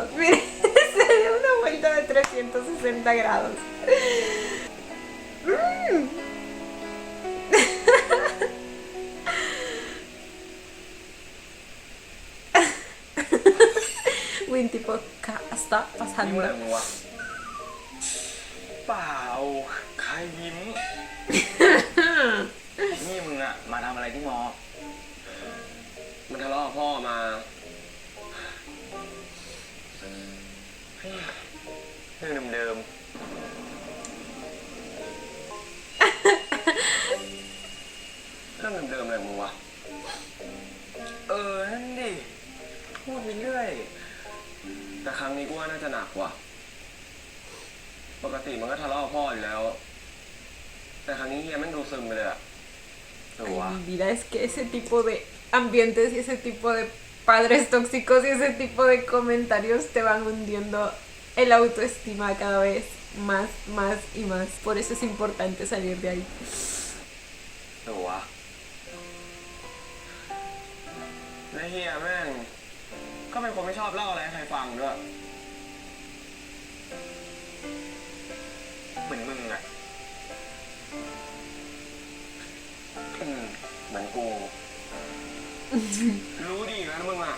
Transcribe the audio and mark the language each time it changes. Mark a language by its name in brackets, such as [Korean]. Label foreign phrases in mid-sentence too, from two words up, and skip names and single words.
[Spanish] Miren, se dio una vuelta de 360 grados. Win tipo, ¿qué está [Thai] ยิ้ม [Spanish] pasando? [Thai] อะไรมึงวะเปล่าใครยิ้ม นี่มึงอะมาทำอะไรที่มอ มันทะเลาะกับพ่อมา เรื่องเดิม เรื่องเดิมๆอะไรของมึงวะ ๆนั่นดิ พูดไปเรื่อย แต่ครั้งนี้กูว่าน่าจะหนักกว่า ปกติมันก็ทะเลาะกับพ่ออยู่แล้ว แต่ครั้งนี้เฮียแม่งดูซึมไปเลยอะหรือวะ [Spanish] Ay, mi vida es que ese tipo de ambientes y ese tipo de padres tóxicos y ese tipo de comentarios te van hundiendo el autoestima cada vez más, más y más. Por eso es importante salir de ahí. [Thai] หรือวะและเฮียแม่งก็เป็นคนไม่ชอบเล่าอะไรให้ใครฟังด้วย เหมือนมึงอะ เหมือนกู รู้ดีนะมึงอ่ะ